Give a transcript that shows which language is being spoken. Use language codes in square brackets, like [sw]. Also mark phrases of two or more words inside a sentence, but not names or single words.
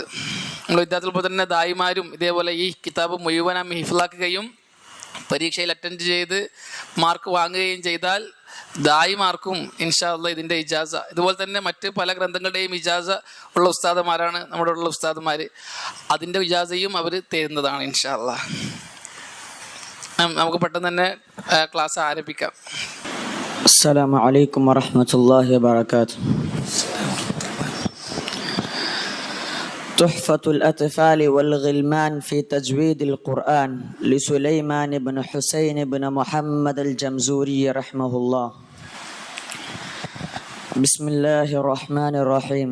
[ml] നമ്മൾ വിദ്യാർത്ഥികൾ തന്നെ ദായിമാരും ഇതേപോലെ ഈ കിതാബ് മുഴുവനായി ഹിഫ്ലാക്കുകയും പരീക്ഷയിൽ അറ്റൻഡ് ചെയ്ത് മാർക്ക് വാങ്ങുകയും ചെയ്താൽ ദായിമാർക്കും [ar] إن شاء الله [ml] ഇതിൻ്റെ ഇജാസ, ഇതുപോലെ തന്നെ മറ്റ് പല ഗ്രന്ഥങ്ങളുടെയും ഇജാസ ഉള്ള ഉസ്താദുമാരാണ് നമ്മുടെ ഉള്ള ഉസ്താദുമാർ. അതിൻ്റെ ഇജാസയും അവർ തരുന്നതാണ് [ar] إن شاء الله. [ml] നമുക്ക് പെട്ടെന്ന് തന്നെ ക്ലാസ് ആരംഭിക്കാം. [ar] السلام عليكم ورحمة الله وبركاته. تحفة الأطفال والغلمان في تجويد القرآن لسليمان بن حسين بن محمد الجمزوري رحمه الله. بسم الله الرحمن الرحيم.